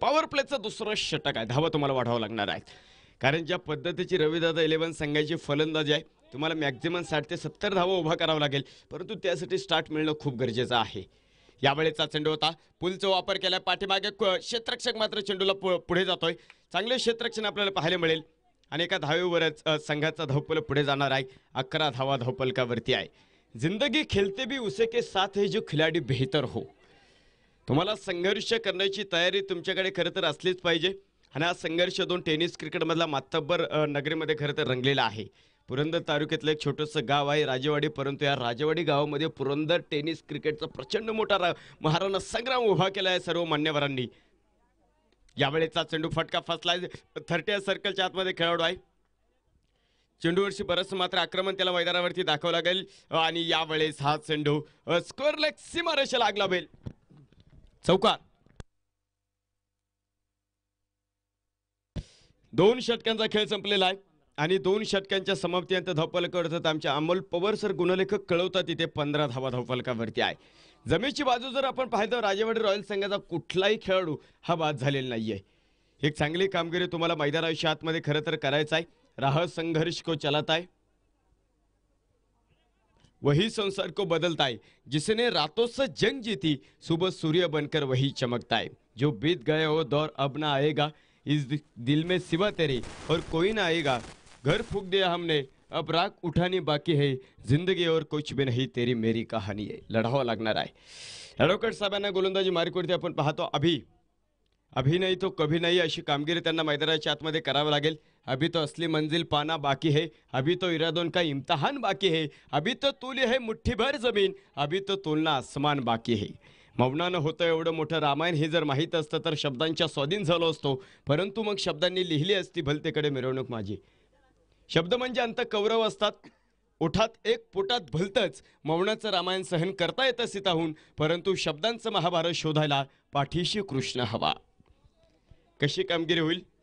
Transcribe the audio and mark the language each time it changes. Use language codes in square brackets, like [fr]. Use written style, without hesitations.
[mr] Power प्लेचं दुसरं षटक आहे. धावा तुम्हाला वाढवावं लागणार आहे. कारण ज्या पद्धतीची रविदादा 11 संघाची फलंदाजी आहे तुम्हाला मॅक्झिमम 60 ते 70 धावा उभा करावा लागेल. परंतु त्यासाठी स्टार्ट मिळणं खूप गरजेचं आहे. यावेळेचा चेंडू होता पुलचा वापर केला. पाठीमागे क्षेत्ररक्षक मात्र चेंडूला पुढे जातोय. चांगले क्षेत्ररक्षण आपल्याला पाहायला मिळेल आणि एका धावेवरच संघाचा धावफलक पुढे जाणार आहे. 11 धावा धावफलकावरती आहे. [hi] जिंदगी खेलते भी उसे के साथ है जो खिलाडी बेहतर हो. [mr] तुम्हाला संघर्ष करण्याची तयारी तुमच्याकडे खरं तर असलीच पाहिजे आणि हा संघर्ष 2 टेनिस क्रिकेटमधला मातब्बर नगरीमध्ये खरं तर रंगलेला आहे. पुरंदर तालुक्यातलं एक छोटंसं गाव आहे राजेवाडी. परंतु या राजेवाडी गावामध्ये पुरंदर टेनिस क्रिकेटचा प्रचंड मोठा महाराणा संग्राम उभा केला आहे सर्व मान्यवरांनी. यावेळेचा चेंडू फटका फसलाय. 30 सर्कलच्या आतमध्ये खेळाडू आहे. चेंडूवरची बरंच मात्र आक्रमण त्याला मैदानावरती दाखवावं लागेल आणि यावेळेस हा चेंडू स्क्वेअर लेग सीमारेषेला लागला बेल चौकार. 2 षटकांचा खेळ संपलेला आहे आणि 2 षटकांच्या समाप्तीनंतर धावफलकावर आमच्या अमोल पवार सर गुणलेखक कळवतात इथे 15 धावा धावफलकावरती आहे. जमेची बाजू जर आपण पाहिलं राजेवाडी रॉयल संघाचा कुठलाही खेळाडू हा बाद झालेला नाहीये. एक चांगली कामगिरी तुम्हाला मैदानाच्या आतमध्ये खरं तर करायचं आहे. [hi] राह संघर्ष को चलाता है वही संसार को बदलता है. जिसने रातों से जंग जीती सुबह सूर्य बनकर वही चमकता है. जो बीत गया वो दौर अब ना आएगा. इस दिल में सिवा तेरे और कोई ना आएगा. घर फूक दिया हमने अब राग उठानी बाकी है. जिंदगी और कुछ भी नहीं तेरी मेरी कहानी है. [mr] लढावं लागणार आहे. ॲडव्होकेट साहेबांना गोलंदाजी मार्कवरती आपण पाहतो [hi] अभी नहीं तो कभी नहीं [mr] अशी कामगिरी त्यांना मैदानाच्या आतमध्ये करावं लागेल. [hi] अभी तो असली मंजिल पाना बाकी है. अभी तो इरादों का इम्तिहान बाकी है. अभी तो तूली है मुठ्ठी भर जमीन. अभी तो तोलना आसमान बाकी है. [mr] मौनानं होतं एवढं मोठं रामायण हे जर माहीत असतं तर शब्दांच्या स्वाधीन झालो असतो. परंतु मग शब्दांनी लिहिली असती भलतेकडे मिरवणूक माझी. शब्द म्हणजे अंत कौरव असतात. ओठात एक पोटात भलतंच. मौनाचं रामायण सहन करता येतं सीताहून. परंतु शब्दांचं महाभारत शोधायला पाठीशी कृष्ण हवा. कशी कामगिरी होईल.